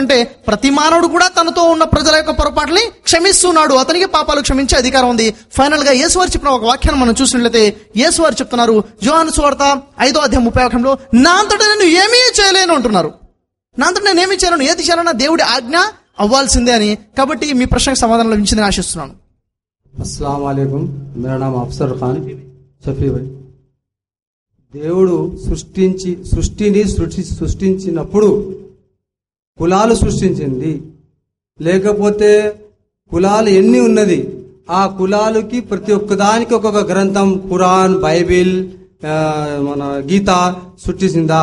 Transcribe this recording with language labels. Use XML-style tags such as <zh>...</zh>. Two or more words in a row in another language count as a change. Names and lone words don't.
<te>అంటే ప్రతి మానవుడు కూడా తనతో ఉన్న ప్రజల యొక్క పొరపాట్లని క్షమిస్తున్నాడు, అతనికి పాపాలు క్షమించే అధికారం ఉంది. ఫైనల్ గా యేసు వారు చెప్పిన ఒక వాక్యాన్ని మనం చూసినట్లయితే యేసు వారు చెప్తున్నారు యోహాను సువార్త 5వ అధ్యాయం 30వ వాక్యంలో, నా అంతటా నేను ఏమీ చేయలేను అంటున్నారు. నా అంతటా నేను ఏమీ చేయలేను, ఏది చేయాలన్నా దేవుడి ఆజ్ఞ అవ్వాల్సిందే అని. కాబట్టి మీ ప్రశ్నకు సమాధానం లభించిందని ఆశిస్తున్నాను.</te> <ar>السلام عليكم,</ar> <hi>मेरा नाम अफसर खान शफी भाई.</hi> <te>దేవుడు సృష్టించినప్పుడు కులాలు సృష్టించింది, లేకపోతే కులాలు ఎన్ని ఉన్నది, ఆ కులాలకి ప్రతి ఒక్కదానికి ఒక్కొక్క గ్రంథం, ఖురాన్, బైబిల్, మన గీత సృష్టించిందా?</te>